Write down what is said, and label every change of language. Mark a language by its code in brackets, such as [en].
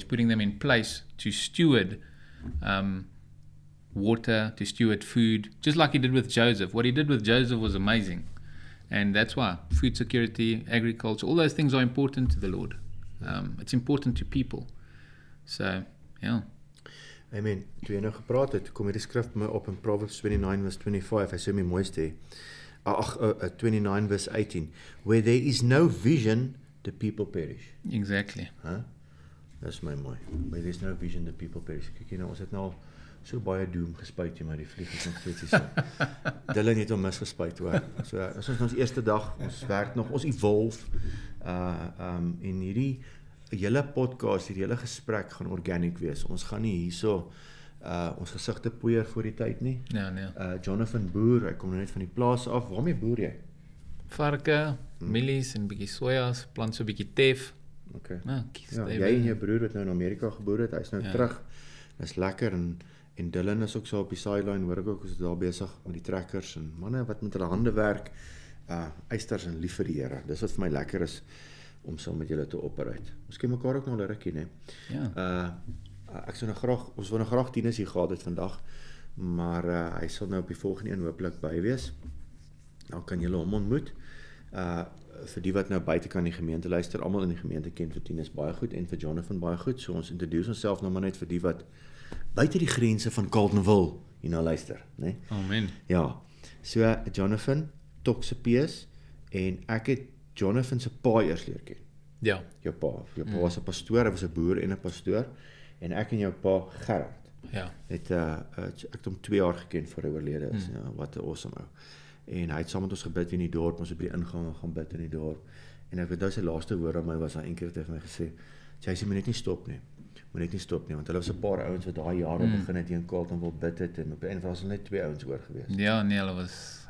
[en] He's putting them in place to steward water, to steward food, just like he did with Joseph. What he did with Joseph was amazing. And that's why food security, agriculture, all those things are important to the Lord. It's important to people. So, yeah. Amen. [af] Toe jy nou gepraat het, kom hierdie skrif my op in Proverbs 29 verse 25. Hy sê my mooiste. [en] 29 verse 18. Where there is no vision, the people perish. Exactly. [af] Huh? Dis my mooi. [en] Where there is no vision, the people perish. [af] Kyk nou, ons het nou al so baie doom gespuit hier, maar die vlieg is nog steeds hier so. Dylan het hom misgespuit hoor. So as ons eerste dag, ons werk nog, ons evolve. En hierdie hele podcast, hierdie hele gesprek gaan organic wees. Ons gaan nie hierso ons gesigte poeier voor die tyd nie. Ja, nee. Jonathan boer, hy kom nou net van die plaas af. Waarmee boer jy? Varke, mielies en bietjie sojas, plant so bietjie tef. Okay. Ja, jy en jou broer wat nou in Amerika geboer het, hy's nou terug. Dis lekker en Dylan is ook so op die sideline, hoor ek ook, is daar besig met die trekkers en manne wat met hulle hande werk, eisters en lief vir die Here. Dis wat vir my lekker is om saam met julle te operate. Ons ken mekaar ook nog 'n rukkie, né? Ja. Ons wou nou graag Tinus hier gehad het vandag, maar hy sal nou op die volgende een hopelik by wees. Dan kan julle hom ontmoet. Vir die wat nou buite kan die gemeente luister, almal in die gemeente ken vir Tinus baie goed en vir Jonathan baie goed. So ons introduce onsself nou maar net vir die wat buite die grense van Carletonville hierna luister, né? Amen. Ja. So Jonathan, Toxapeus, en ek het Jonathan se pa eers leer ken. Ja. Jou pa was 'n pastoor, hy was 'n boer en 'n pastoor, en ek en jou pa Gerard. Ja. Het ek het hom 2 jaar geken voor hy oorlede is. Ja, wat 'n awesome ou. En hy het saam met ons gebid in die dorp, ons het by die ingang gaan bid in die dorp. En ek weet sy laaste woord aan my was hy eendag tegen my gesê, "Jy moet net nie stop nie. Moet net nie stop nie, want hulle was 'n paar ouens wat daai jare begin het hier in Carleton wil bid het en op 'n einde was hulle net 2 ouens oor gewees. Ja, nee, hulle was